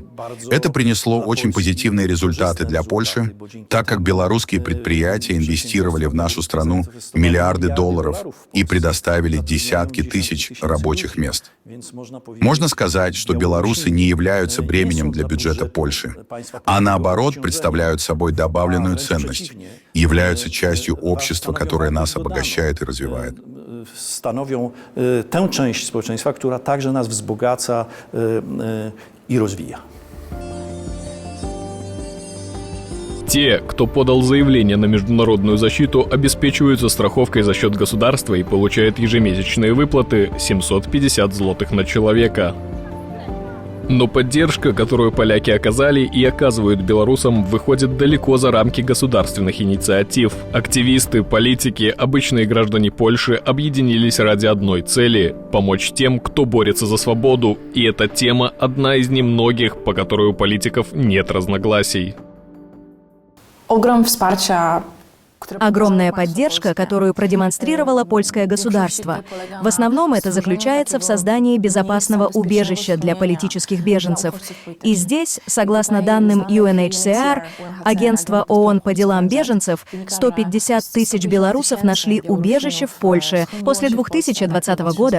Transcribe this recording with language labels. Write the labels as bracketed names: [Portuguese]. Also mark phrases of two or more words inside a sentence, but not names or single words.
[Russian] Это принесло очень позитивные результаты для Польши, так как белорусские предприятия инвестировали в нашу страну миллиарды долларов и предоставили десятки тысяч рабочих мест. Можно сказать, что белорусы не являются бременем для бюджета Польши, а наоборот представляют собой добавленную ценность, являются частью общества, которое нас обогащает и развивает. [Polish] Stanowią tę część społeczeństwa, która także nas wzbogaca i rozwija. [Russian] Те, кто подал заявление на международную защиту, обеспечиваются страховкой за счет государства и получают ежемесячные выплаты 750 злотых на человека. Но поддержка, которую поляки оказали и оказывают белорусам, выходит далеко за рамки государственных инициатив. Активисты, политики, обычные граждане Польши объединились ради одной цели – помочь тем, кто борется за свободу. И эта тема – одна из немногих, по которой у политиков нет разногласий. [Polish] Ogrom wsparcia, [Russian] Огромная поддержка, которую продемонстрировало польское государство. В основном это заключается в создании безопасного убежища для политических беженцев. И здесь, согласно данным UNHCR, агентства ООН по делам беженцев, 150 тысяч белорусов нашли убежище в Польше после 2020 года.